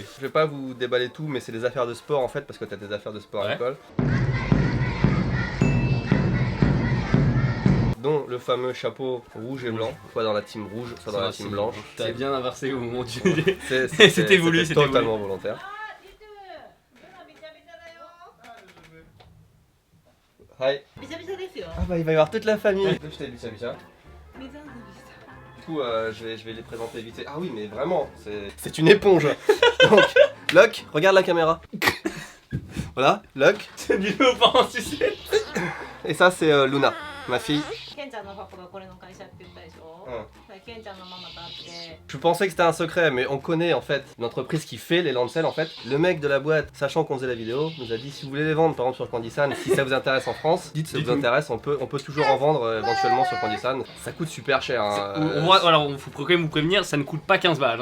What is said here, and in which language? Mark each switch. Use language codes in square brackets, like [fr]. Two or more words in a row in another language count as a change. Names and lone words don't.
[fr] Je vais pas vous déballer tout, mais c'est des affaires de sport en fait, parce que t'as des affaires de sport à Ouais. l'école. Dont le fameux chapeau rouge et blanc, soit dans la team rouge, soit dans la team blanche. T'as bien inversé au moment du... C'était voulu, c'était totalement volontaire. Hi. [ja] びしゃびしゃですよ。 [fr] Ah bah il va y avoir toute la famille. Je t'ai bicha. [ja] 水遊びした。 [fr] Du coup, je vais les présenter vite. Ah oui, mais vraiment, c'est une éponge. Donc, Locke, regarde la caméra. Voilà, Locke. C'est du loup en sucette. Et ça, c'est Luna, ma fille. [ja] ケンちゃんのパパがこれの会社って言ったでしょ。ケンちゃんのママと会って。 [fr] Je pensais que c'était un secret, mais on connaît en fait l'entreprise qui fait les lancels en fait. Le mec de la boîte, sachant qu'on faisait la vidéo, nous a dit si vous voulez les vendre par exemple sur Candysan, si ça vous intéresse en France, dites si ça vous Dites-nous. intéresse, on peut toujours en vendre éventuellement sur Candysan. Ça coûte super cher. Hein, Alors, il faut quand même vous prévenir, ça ne coûte pas 15 balles.